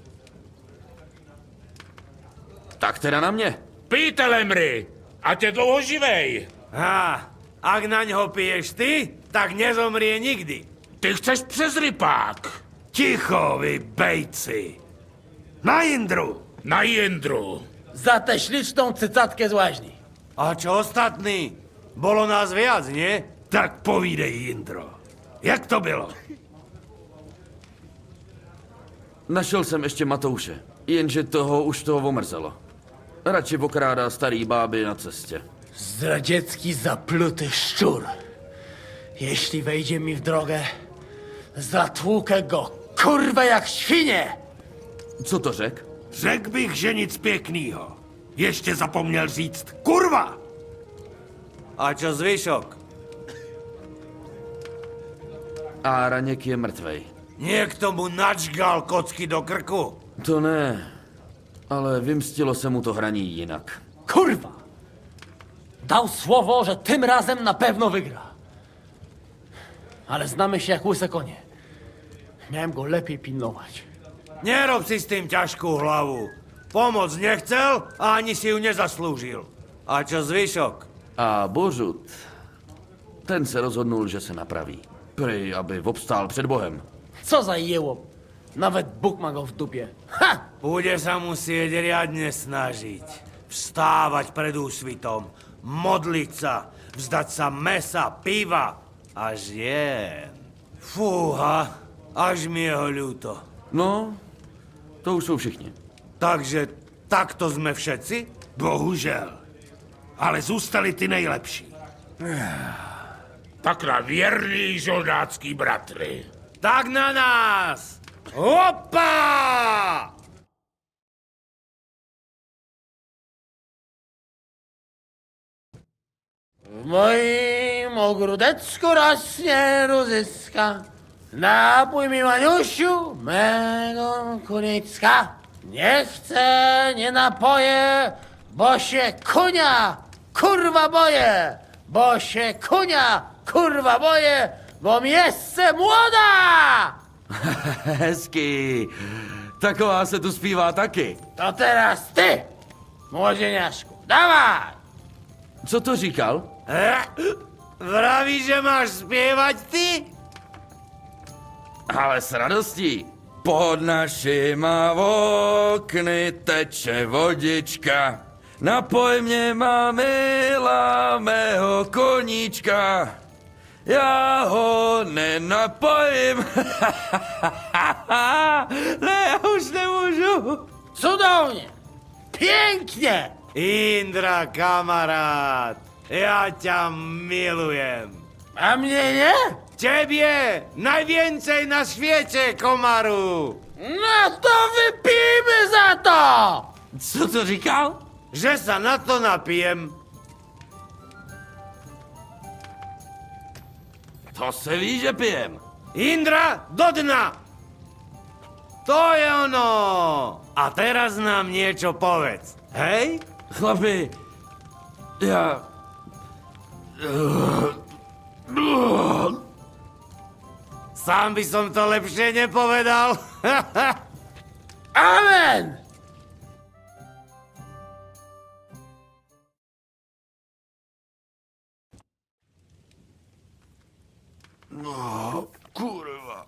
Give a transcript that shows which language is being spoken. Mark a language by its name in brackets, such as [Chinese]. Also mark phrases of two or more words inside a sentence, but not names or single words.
[Czech] Tak teda na mě. Pijte, lemry, ať je dlouho živej. [Slovak] Ak na ňo piješ ty, tak nezomrie nikdy. [Czech] Ty chceš přes rypák. Ticho, vy bejci. Na Jindru. Na Jindru. [Polish] Za tę śliczną cycatkę z łaźni. [Slovak] A čo ostatní? Bolo nás viac, nie? [Czech] Tak povídej, Jindro. Jak to bylo? Našel jsem ještě Matouše, jenže toho už toho omrzelo. Radši okrádá starý báby na cestě. [Polish] Zdradziecki zapluty szczur. Jeśli wejdzie mi w drogę, zatłukę go, kurwa, jak świnie! [Czech] Co to řek? Řekl bych, že nic pěknýho. Ještě zapomněl říct kurva! [Slovak] A čo zvyšok? [Czech] A Raněk je mrtvej. [Slovak] Niekto mu načgal kocky do krku. [Czech] To ne, ale vymstilo se mu to hraní jinak. [Polish] Kurwa! Dał słowo, że tym razem na pewno wygra. Ale znamy się jak łyse konie. Miałem go lepiej pilnować. [Slovak] Nerob si s tým ťažkú hlavu. Pomoc nechcel a ani si ju nezaslúžil. A čo zvyšok? [Czech] A Božut, ten se rozhodnul, že se napraví. Prej, aby obstál před Bohem. [Polish] Co za jełop. Nawet Bóg ma go w dupie. Ha! [Slovak] Bude sa musieť riadne snažiť. Vstávať pred úsvitom, modliť sa, vzdať sa mesa, piva a žien. Fúha, až mi je ho ľúto. No, to už jsou všichni. Takže takto sme všetci? [Czech] Bohužel. Ale zůstali ty nejlepší. Tak na věrný žoldácký bratry. Tak na nás! Opa! [Polish] W moim ogródecku rośnie różyska. Napój mi, Maniusiu, mego kunicka. Nie chcę, nie napoję, bo się kunia, kurwa boję. Bo się kunia, kurwa boję, bo mi jeszcze młoda! [Czech] Hezky. Taková se tu zpívá taky. [Polish] To teraz ty, młodzieniaszku, dawaj! [Czech] Co to říkal? [Slovak] Vraví, že máš spievať ty? [Czech] Ale s radostí. Pod našima okny teče vodička. Napoj mě, má milá, mého koníčka. Já ho nenapojím. Ne, já už nemůžu. [Polish] Cudownie, pięknie! [Slovak] Indra, kamarát, ja ťa milujem. [Polish] A mnie nie? Ciebie najwięcej na świecie, komaru! No to wypijmy za to! [Czech] Co to říkal? [Slovak] Že sa na to napijem. [Czech] To se ví, že pijem. Indra, do dna! To je ono! [Slovak] A teraz nam niečo povedz, hej? Chlapi, ja... Sám by som to lepšie nepovedal. Amen! [Polish] No, kurwa.